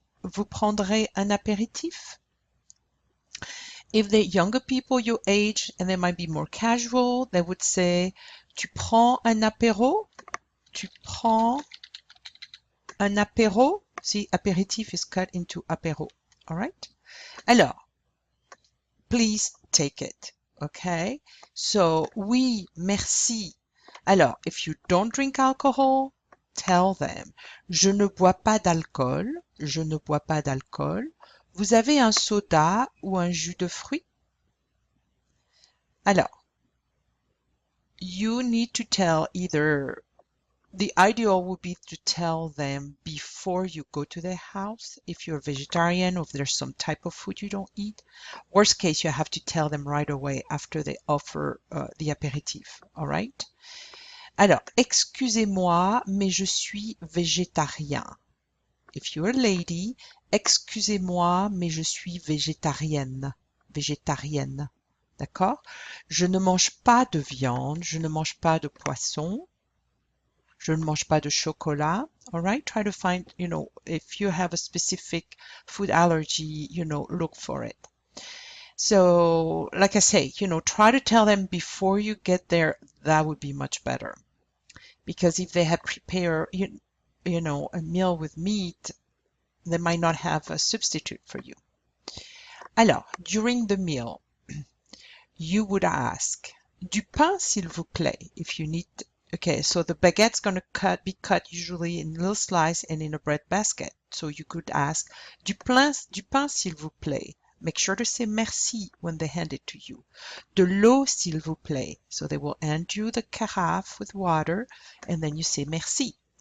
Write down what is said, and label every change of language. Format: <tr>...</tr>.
<fr>Vous prendrez un apéritif?</fr> <en>If they're younger people your age and they might be more casual, they would say,</en> <fr>tu prends un apéro? Tu prends un apéro?</fr> <en>See, apéritif is cut into apéro. All right?</en> <fr>Alors,</fr> <en>please take it. Okay? So,</en> <fr>oui, merci. Alors,</fr> <en>if you don't drink alcohol, tell them,</en> <fr>je ne bois pas d'alcool. Je ne bois pas d'alcool. Vous avez un soda ou un jus de fruits? Alors,</fr> <en>you need to tell either the ideal would be to tell them before you go to their house if you're a vegetarian or if there's some type of food you don't eat. Worst case, you have to tell them right away after they offer the apéritif. All right?</en> <fr>Alors, excusez-moi, mais je suis végétarien.</fr> <en>If you're a lady,</en> <fr>excusez-moi, mais je suis végétarienne. Végétarienne. D'accord? Je ne mange pas de viande, je ne mange pas de poisson, je ne mange pas de chocolat.</fr> <en>All right? Try to find, if you have a specific food allergy, look for it. So, like I say, try to tell them before you get there. That would be much better. Because if they have prepared, a meal with meat, they might not have a substitute for you.</en> <fr>Alors,</fr> <en>during the meal, you would ask,</en> <fr>du pain, s'il vous plaît,</fr> <en>if you need. Okay, so the baguette's going to be cut usually in little slice and in a bread basket. So you could ask,</en> <fr>du pain, s'il vous plaît.</fr> <en>Make sure to say merci when they hand it to you.</en> <fr>De l'eau, s'il vous plaît.</fr> <en>So they will hand you the carafe with water, and then you say merci.</en>